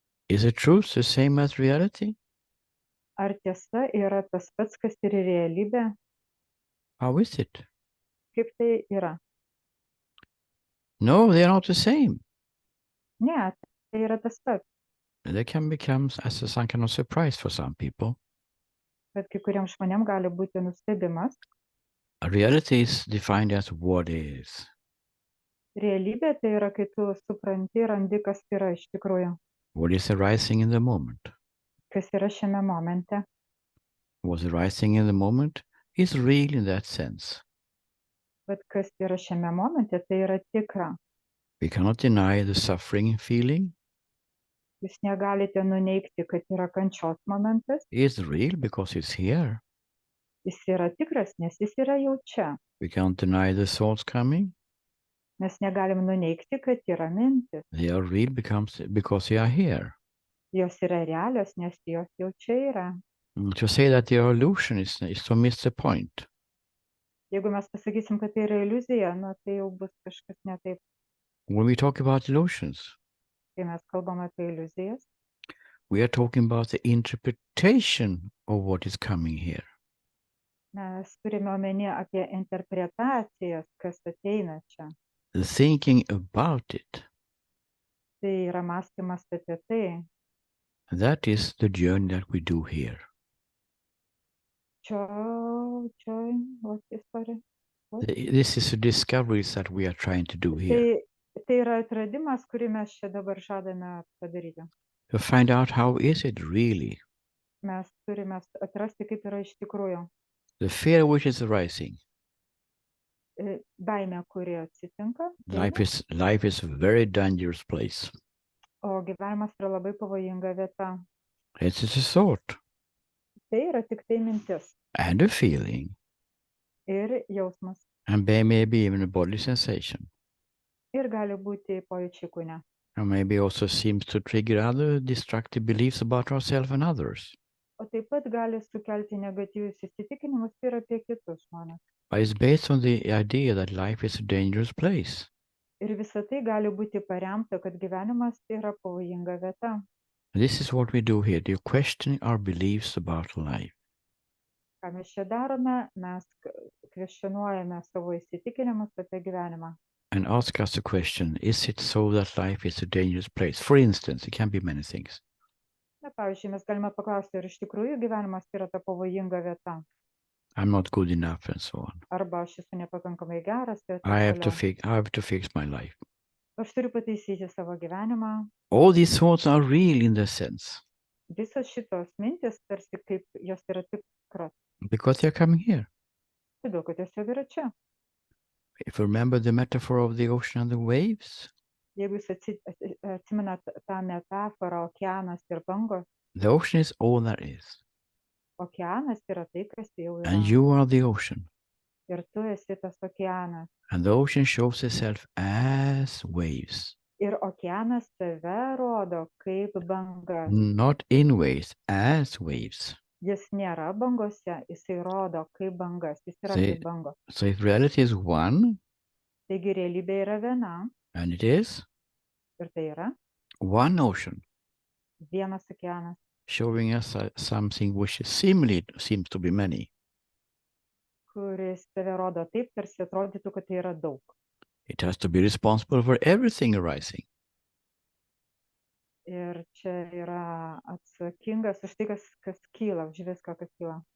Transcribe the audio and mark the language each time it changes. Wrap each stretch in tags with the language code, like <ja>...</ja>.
<en>Is the truth the same as reality?</en> <lt>Ar tiesa yra tas pats, kas ir realybė?</lt> <en>How is it?</en> <lt>Kaip tai yra?</lt> <en>No, they are not the same.</en> <lt>Ne, tai yra tas pats.</lt> <en>They can become as some kind of surprise for some people.</en> <lt>Bet kai kuriems žmonėms gali būti nustebimas.</lt> <en>A reality is defined as what is.</en> <lt>Realybė tai yra, kai tu supranti, randi, kas yra iš tikrųjų.</lt> <en>What is arising in the moment?</en> <lt>Kas yra šiame momente.</lt> <en>What's arising in the moment is real in that sense.</en> <lt>Bet kas yra šiame momente, tai yra tikra.</lt> <en>We cannot deny the suffering feeling.</en> <lt>Jūs negalite nuneigti, kad yra kančios momentas.</lt> <en>It's real because it's here.</en> <lt>Jis yra tikras, nes jis yra jau čia.</lt> <en>We can't deny the thoughts coming.</en> <lt>Mes negalim nuneigti, kad yra mintis.</lt> <en>They are real because they are here.</en> <lt>Jos yra realios, nes jos jau čia yra.</lt> <en>To say that they are illusion is to miss the point.</en> <lt>Jeigu mes pasakysim, kad tai yra iliuzija, tai jau bus kažkas ne taip.</lt> <en>When we talk about illusions,</en> <lt>Kai mes kalbam apie iliuzijas,</lt> <en>we are talking about the interpretation of what is coming here.</en> <lt>mes turime omeny apie interpretacijas, kas ateina čia.</lt> <en>The thinking about it.</en> <lt>Tai yra mąstymas apie tai.</lt> <en>That is the journey that we do here. What is, sorry? What? This is the discoveries that we are trying to do here.</en> <lt>Tai yra atradimas, kurį mes čia dabar žadame padaryti.</lt> <en>To find out how is it really.</en> <lt>Mes turime atrasti, kaip yra iš tikrųjų.</lt> <en>The fear which is arising.</en> <lt>Baimė, kuri atsitinka.</lt> <en>Life is a very dangerous place.</en> <lt>O gyvenimas yra labai pavojinga vieta.</lt> <en>It's a thought.</en> <lt>Tai yra tik tai mintis.</lt> <en>And a feeling.</en> <lt>Ir jausmas.</lt> <en>And maybe even a body sensation.</en> <lt>Ir gali būti pojūčiai kūne.</lt> <en>And maybe also seems to trigger other destructive beliefs about ourselves and others.</en> <lt>O taip pat gali sukelti negatyvius įsitikinimus ir apie kitus žmones.</lt> <en>But it's based on the idea that life is a dangerous place.</en> <lt>Ir visa tai gali būti paremta, kad gyvenimas yra pavojinga vieta.</lt> <en>This is what we do here. You're questioning our beliefs about life.</en> <lt>Ką mes čia darome, mes kvestionuojame savo įsitikinimus apie gyvenimą.</lt> <en>And ask us a question, is it so that life is a dangerous place? For instance, it can be many things.</en> <lt>Na, pavyzdžiui, mes galime paklausti, ar iš tikrųjų gyvenimas yra ta pavojinga vieta.</lt> <en>I'm not good enough, and so on.</en> <lt>Arba aš esu nepakankamai geras ir</lt> <en>I</en> <lt>taip</lt> <en>have to fix my life.</en> <lt>Aš turiu pataisyti savo gyvenimą.</lt> <en>All these thoughts are real in the sense</en> <lt>Visos šitos mintis tarsi kaip jos yra tikros,</lt> <en>because they're coming here.</en> <lt>todėl kad jos jau yra čia.</lt> <en>If you remember the metaphor of the ocean and the waves,</en> <lt>Jeigu jūs atsimenat tą metaforą okeanas ir bangos,</lt> <en>the ocean is all there is,</en> <lt>okeanas yra tai, kas jau yra.</lt> <en>and you are the ocean.</en> <lt>Ir tu esi tas okeanas.</lt> <en>And the ocean shows itself as waves,</en> <lt>Ir okeanas save rodo kaip bangas.</lt> <en>not in waves, as waves.</en> <lt>Jis nėra bangose, jisai rodo kaip bangas, jis yra</lt> <en>Say-</en> <lt>kaip bangos.</lt> <en>So if reality is one,</en> <lt>Taigi realybė yra viena</lt> <en>and it is</en> <lt>ir tai yra</lt> <en>one ocean,</en> <lt>vienas okeanas,</lt> <en>showing us something which seems to be many.</en> <lt>kuris save rodo taip, tarsi atrodytų, kad tai yra daug.</lt> <en>It has to be responsible for everything arising.</en> <lt>Ir čia yra atsakingas už tai, kas kyla, už viską, kas kyla.</lt>